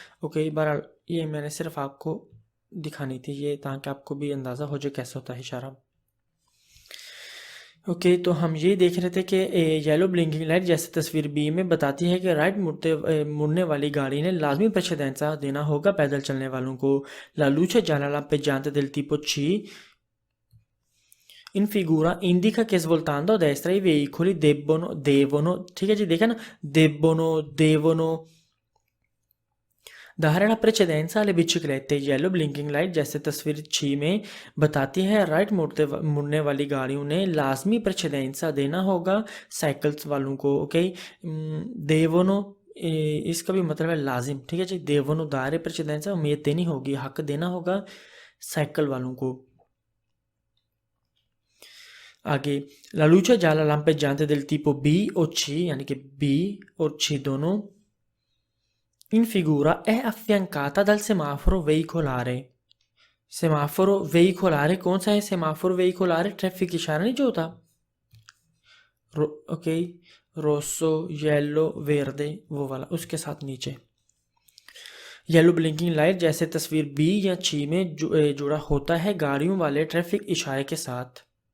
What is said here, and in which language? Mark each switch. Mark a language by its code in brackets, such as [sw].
[hi] Okay, बहरहाल ये मैंने सिर्फ आपको दिखानी थी ये, ताकि आपको भी अंदाज़ा हो जाए कैसा होता है इशारा। ओके, तो हम ये देख रहे थे कि येलो ब्लिंकिंग लाइट जैसे तस्वीर बी में बताती है कि राइट मुड़ने वाली गाड़ी ने लाजमी प्रेसिडेंसा देना होगा पैदल चलने वालों को। [it] La luce gialla lampeggiante del tipo C in figura indica che svoltando a destra i veicoli devono, [hi] ठीक है जी, देखा ना, [it] devono dare la precedenza alle biciclette। [hi] Yellow blinking light जैसे तस्वीर 6 में बताती है राइट मुड़ने वाली गाड़ियों ने लाजमी प्रेसिडेंसा देना होगा साइकिल्स वालों को। ओके, देवनो इसका भी मतलब है लाजिम, ठीक है जी। देवनो दारे प्रेसिडेंसा उम्मीद देनी होगी, हक देना होगा साइकिल वालों को। [it] आगे la luce gialla lampeggiante del tipo B o C, [hi] यानी कि B और C दोनों [it] in figura è affiancata dal semaforo veicolare। [hi] सेमाफोरो वेहिकोलारे कौन सा है? सेमाफोरो वेहिकोलारे ट्रैफिक इशारा नहीं जो होता, ओके, रोसो येलो वेर्दे वो वाला, उसके साथ नीचे येलो ब्लिंकिंग लाइट जैसे तस्वीर बी या ची में जुड़ा होता है गाड़ियों वाले ट्रैफिक इशारे के साथ।